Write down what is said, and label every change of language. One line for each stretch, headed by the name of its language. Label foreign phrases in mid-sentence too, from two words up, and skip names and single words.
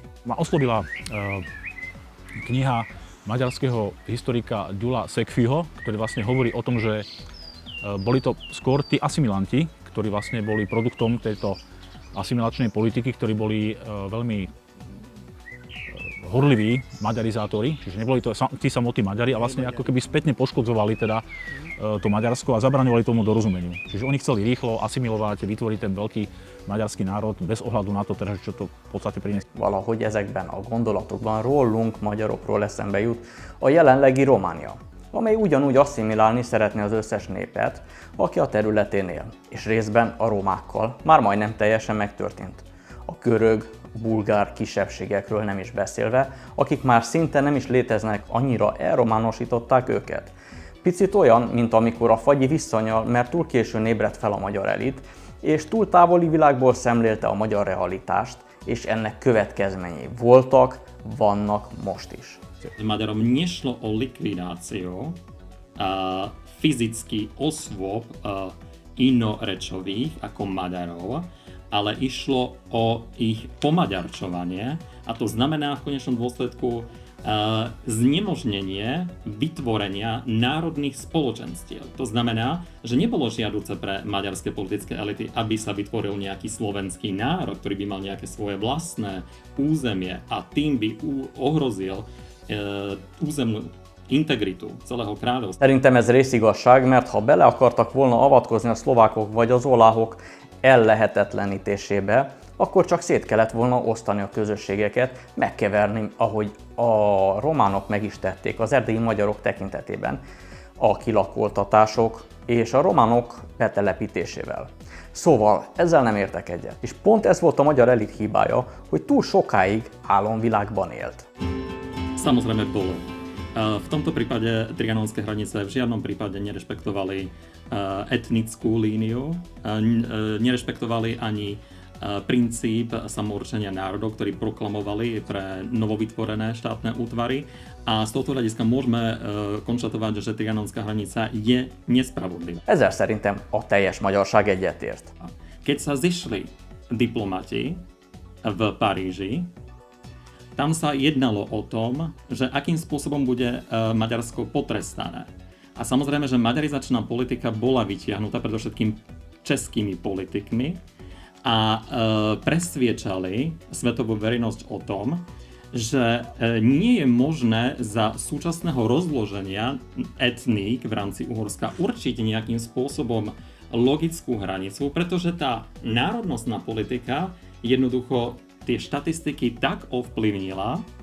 Slovak: Ma oslovila kniha maďarského historika Gyula Szekfyho, ktorý vlastne hovorí o tom, že boli to skôr tí asimilanti, ktorí vlastne boli produktom tejto asimilačnej politiky, ktorí boli veľmi horliví maďarizátori, čiže neboli to tí samotní Maďari a vlastne ako keby spätne poškodzovali teda to Maďarsko a zabraňovali tomu dorozumeniu. Čiže oni chceli rýchlo asimilovať, vytvoriť ten veľký maďarský národ bez ohľadu na to, teda, čo to v podstate priniesie.
Hungarian: Valahogy ezekben a gondolatokban rólunk, magyarokról eszembe jut a jelenlegi Románia, amely ugyanúgy asszimilálni szeretné az összes népet, aki a területén él, és részben a romákkal már majdnem teljesen megtörtént. A görög, bulgár kisebbségekről nem is beszélve, akik már szinte nem is léteznek, annyira elrománosították őket. Picit olyan, mint amikor a fagyi visszanyal, mert túl későn ébredt fel a magyar elit, és túl távoli világból szemlélte a magyar realitást, és ennek következményei voltak, vannak most is.
Slovak: Maďarom nešlo o likvidáciu fyzicky osôb inorečových ako Maďarov, ale išlo o ich pomaďarčovanie a to znamená v konečnom dôsledku znemožnenie vytvorenia národných spoločenstiev. To znamená, že nebolo žiaduce pre maďarské politické elity, aby sa vytvoril nejaký slovenský národ, ktorý by mal nejaké svoje vlastné územie a tým by ohrozil územnú integritu celého kráľovstva.
Hungarian: Szerintem ez részigazság, mert ha bele akartak volna avatkozni a szlovákok vagy az oláhok ellehetetlenítésébe, akkor csak szét kellett volna osztani a közösségeket, megkeverni, ahogy a románok meg is tették az erdélyi magyarok tekintetében, a kilakoltatások és a románok betelepítésével. Szóval ezzel nem értek egyet. És pont ez volt a magyar elit hibája, hogy túl sokáig álomvilágban élt.
Slovak: Samozrejme bolo. V tomto prípade trianonské hranice v žiadnom prípade nerešpektovali etnickú líniu, nerešpektovali ani princíp samourčenia národov, ktorý proklamovali pre novovytvorené štátne útvary. A z tohto hľadiska môžeme konštatovať, že trianonská hranica je nespravodlivá.
Hungarian: Ezzel szerintem a teljes magyarság egyetért.
Slovak: Keď sa zišli diplomati v Paríži, tam sa jednalo o tom, že akým spôsobom bude Maďarsko potrestané. A samozrejme, že maďarizačná politika bola vytiahnutá predovšetkým českými politikmi a presviečali svetovú verejnosť o tom, že nie je možné za súčasného rozloženia etník v rámci Uhorska určiť nejakým spôsobom logickú hranicu, pretože tá národnostná politika jednoducho tie štatistiky tak ovplyvnila,